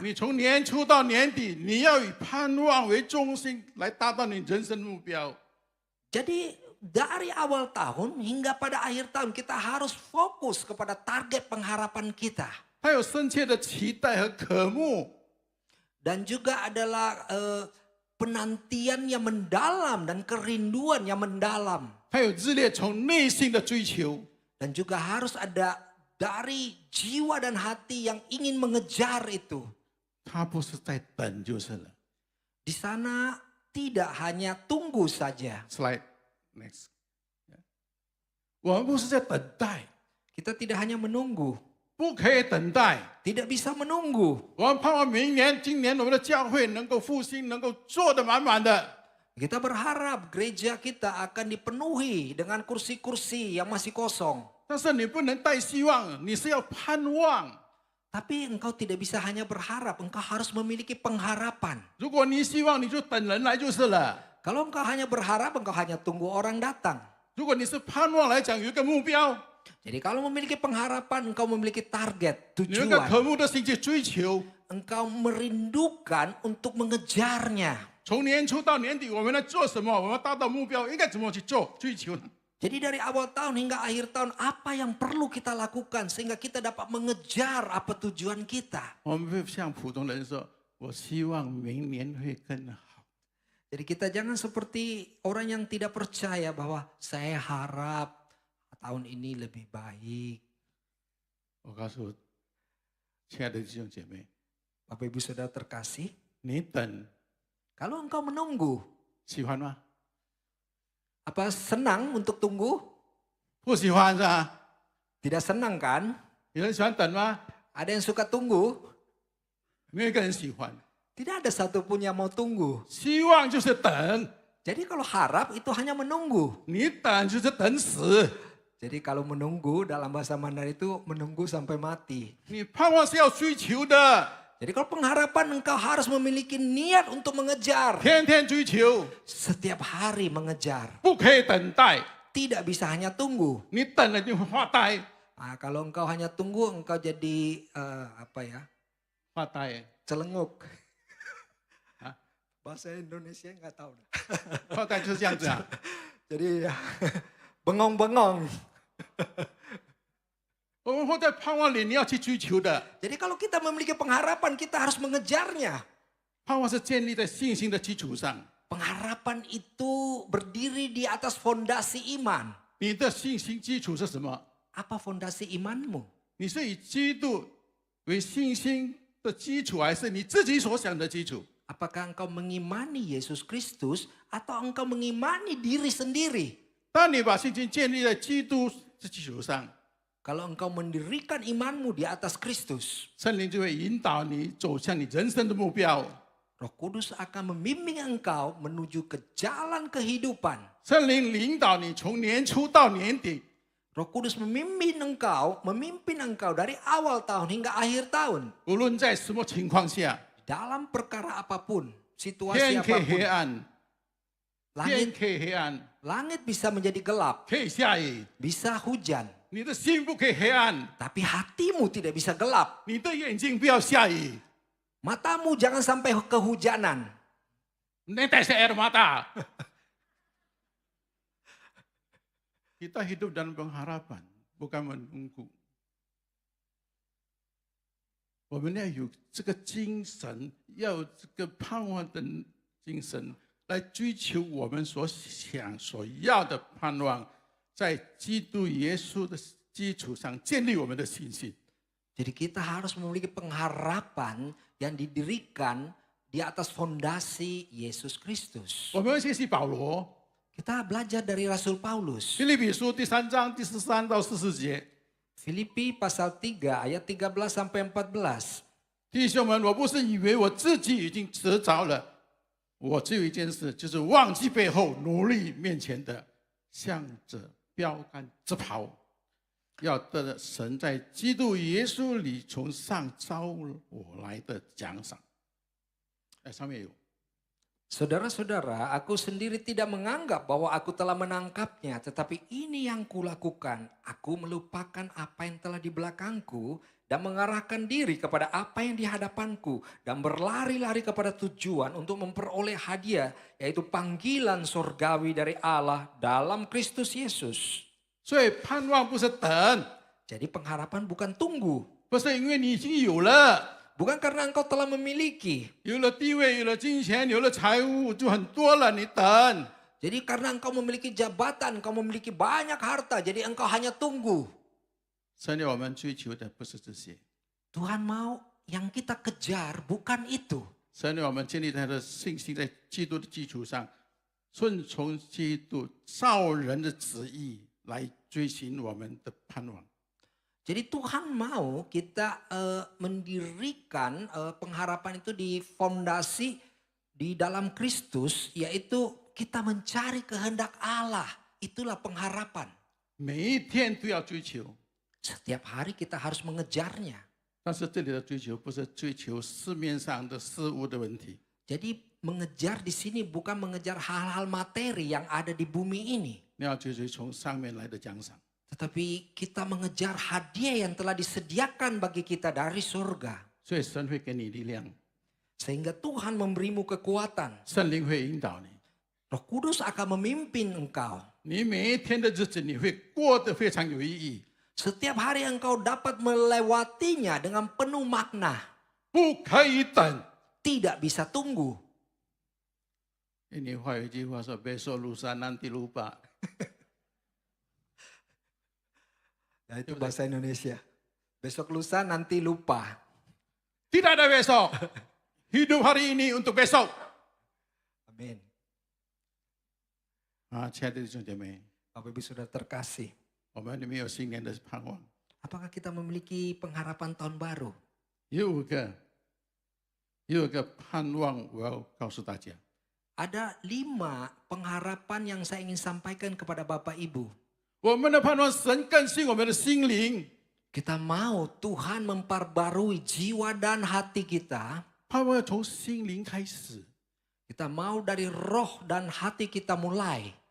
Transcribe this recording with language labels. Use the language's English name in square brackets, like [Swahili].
[Chinese] 你从年初到年底，你要以盼望为中心来达到你人生目标。 [Indonesian] Jadi dari awal tahun hingga pada akhir tahun kita harus fokus kepada target pengharapan kita. [Chinese] 他有深切的期待和渴慕， [Indonesian] Dan juga adalah penantian yang mendalam dan kerinduan yang mendalam. [Chinese] 还有热烈从内心的追求。 [Indonesian] Dan juga harus ada dari jiwa dan hati yang ingin mengejar itu. [Chinese] 他不是在等就是了。 [Indonesian] Di sana tidak hanya tunggu saja. [English] Slide next。 [Chinese] 我们不是在等待， [Indonesian] Kita tidak hanya menunggu, [Chinese] 不可以等待。 [Indonesian] tidak bisa menunggu. [Chinese] 我们盼望明年、今年我们的教会能够复兴，能够做得满满的。 [Indonesian] Kita berharap gereja kita akan dipenuhi dengan kursi-kursi yang masih kosong. [Chinese] 但是你不能带希望，你是要盼望。 [Indonesian] Tapi engkau tidak bisa hanya berharap, engkau harus memiliki pengharapan. [Chinese] 如果你希望，你就等人来就是了。 [Indonesian] Kalau engkau hanya berharap, engkau hanya tunggu orang datang. [Chinese] 如果你是盼望来讲，有一个目标， [Indonesian] Jadi kalau memiliki pengharapan, engkau memiliki target, [Chinese] 有一个 [Indonesian] tujuan. [Chinese] 渴慕的心去追求。 [Indonesian] Engkau merindukan untuk mengejarnya. [Chinese] 从年初到年底，我们在做什么？我们达到目标应该怎么去做追求呢？ [Indonesian] Jadi dari awal tahun hingga akhir tahun, apa yang perlu kita lakukan sehingga kita dapat mengejar apa tujuan kita. [Chinese] 我们不像普通人说，我希望明年会更好。 [Indonesian] Jadi kita jangan seperti orang yang tidak percaya bahwa saya harap tahun ini lebih baik. [Chinese] 我告诉亲爱的弟兄姐妹， [Indonesian] Bapak Ibu Saudara terkasih, [Chinese] 你等 [Indonesian] kalau engkau menunggu, [Chinese] 喜欢吗？ [Indonesian] apa senang untuk tunggu? [Chinese] 不喜欢是吧？ [Indonesian] Tidak senang kan? [Chinese] 有人喜欢等吗？ [Indonesian] Ada yang suka tunggu? [Chinese] 没有一个人喜欢。 [Indonesian] Tidak ada satupun yang mau tunggu. [Chinese] 希望就是等， [Indonesian] Jadi kalau harap itu hanya menunggu. [Chinese] 你等就是等死。 [Indonesian] Jadi kalau menunggu dalam bahasa Mandarin itu menunggu sampai mati. [Chinese] 你盼望是要追求的， [Indonesian] Jadi kalau pengharapan engkau harus memiliki niat untuk mengejar. [Chinese] 天天追求， [Indonesian] Setiap hari mengejar. [Chinese] 不可以等待。 [Indonesian] Tidak bisa hanya tunggu. [Chinese] 你等了就会发呆， [Indonesian] Nah, kalau engkau hanya tunggu engkau jadi apa ya? [Chinese] 发呆， [Indonesian] Celenguk. Hah? Bahasa Indonesia nggak tahu. [Chinese] 发呆就是这样子啊。 [Indonesian] Jadi ya, bengong-bengong. [Chinese] 我们会在盼望里你要去追求的， [Indonesian] Jadi kalau kita memiliki pengharapan kita harus mengejarnya. [Chinese] 盼望是建立在信心的基础上。 [Indonesian] Pengharapan itu berdiri di atas fondasi iman. [Chinese] 你的信心基础是什么？ [Indonesian] Apa fondasi imanmu? [Chinese] 你是以基督为信心的基础，还是你自己所想的基础？ [Indonesian] Apakah engkau mengimani Yesus Kristus atau engkau mengimani diri sendiri? [Chinese] 当你把信心建立在基督的基础上， [Indonesian] Kalau engkau mendirikan imanmu di atas Kristus, [Chinese] 圣灵就会引导你走向你人生的目标。 [Indonesian] Roh Kudus akan membimbing engkau menuju ke jalan kehidupan. [Chinese] 圣灵领导你从年初到年底， [Indonesian] Roh Kudus memimpin engkau dari awal tahun hingga akhir tahun. [Chinese] 无论在什么情况下， [Indonesian] Dalam perkara apapun, situasi [Chinese] 天可以黑 [Indonesian] apapun, [Chinese] 暗，天可以黑暗， [Indonesian] langit bisa menjadi gelap, [Chinese] 可以下雨， [Indonesian] bisa hujan. [Chinese] 你的心不可以黑暗， [Indonesian] Tapi hatimu tidak bisa gelap. [Chinese] 你的眼睛不要下雨。 [Indonesian] Matamu jangan sampai kehujanan. Netes air mata. Kita hidup dalam pengharapan, bukan menunggu. [Chinese] 我们要有这个精神，要有这个盼望的精神，来追求我们所想、所要的盼望，在基督耶稣的基础上建立我们的信心。 [Indonesian] Jadi kita harus memiliki pengharapan yang didirikan di atas fondasi Yesus Kristus. [Chinese] 我们要学习保罗， [Indonesian] Kita belajar dari Rasul Paulus. [Chinese] 腓立比书第3章第13到14节。 [Indonesian] Filipi pasal 3 ayat 13 sampai 14. [Chinese] 弟兄们，我不是以为我自己已经得着了，我只有一件事，就是忘记背后，努力面前的，向着标杆直跑，要得了神在基督耶稣里从上招我来的奖赏。上面有。 [Indonesian] Saudara-saudara, aku sendiri tidak menganggap bahwa aku telah menangkapnya, tetapi ini yang kulakukan. Aku melupakan apa yang telah di belakangku dan mengarahkan diri kepada apa yang di hadapanku dan berlari-lari kepada tujuan untuk memperoleh hadiah, yaitu panggilan surgawi dari Allah dalam Kristus Yesus. [Chinese] 所以盼望不是等， [Indonesian] Jadi pengharapan bukan tunggu. [Chinese] 不是因为你已经有了， [Indonesian] Bukan karena engkau telah memiliki. [Chinese] 有了地位，有了金钱，有了财物，就很多了。你等， [Indonesian] Jadi karena engkau memiliki jabatan, engkau memiliki banyak harta, jadi engkau hanya tunggu. [Chinese] 神要我们追求的不是这些， [Indonesian] Tuhan mau yang kita kejar bukan itu. [Chinese] 神要我们建立他的信心在基督的基础上，顺从基督造人的旨意来追寻我们的盼望。 [Indonesian] Jadi Tuhan mau kita mendirikan pengharapan itu di fondasi di dalam Kristus, yaitu kita mencari kehendak Allah. Itulah pengharapan. [Chinese] 每一天都要追求， [Indonesian] Setiap hari kita harus mengejarnya. [Chinese] 但是这里的追求不是追求市面上的事物的问题， [Indonesian] Jadi mengejar di sini bukan mengejar hal-hal materi yang ada di bumi ini. [Chinese] 你要追求从上面来的奖赏。 [Indonesian] Tetapi kita mengejar hadiah yang telah disediakan bagi kita dari surga. [Chinese] 所以神会给你力量， [Indonesian] Sehingga Tuhan memberimu kekuatan. [Chinese] 圣灵会引导你， [Indonesian] Roh Kudus akan memimpin engkau. [Chinese] 你每一天的日子你会过得非常有意义。 [Indonesian] Setiap hari engkau dapat melewatinya dengan penuh makna. [Chinese] 不可以等。 [Indonesian] Tidak bisa tunggu. [Chinese] 印尼话有一句话说： [Indonesian] “besok lusa nanti lupa。” Ya, itu bahasa Indonesia. Besok lusa nanti lupa. Tidak ada besok. Hidup hari ini untuk besok. Amin. [Chinese] 啊，亲爱的弟兄姐妹， [Indonesian] Bapak Ibu Saudara terkasih. [Chinese] 我们里面有新年的盼望， [Indonesian] Apakah kita memiliki pengharapan tahun baru? [Chinese] 有一个盼望，我要告诉大家。 [Indonesian] Ada 5 pengharapan yang saya ingin sampaikan kepada Bapak Ibu. [Chinese] 我们的盼望，神更新我们的心灵， [Indonesian] Kita mau Tuhan memperbarui jiwa dan hati kita. [Chinese] 盼望要从心灵开始。 [Indonesian] Kita mau dari roh dan hati kita mulai.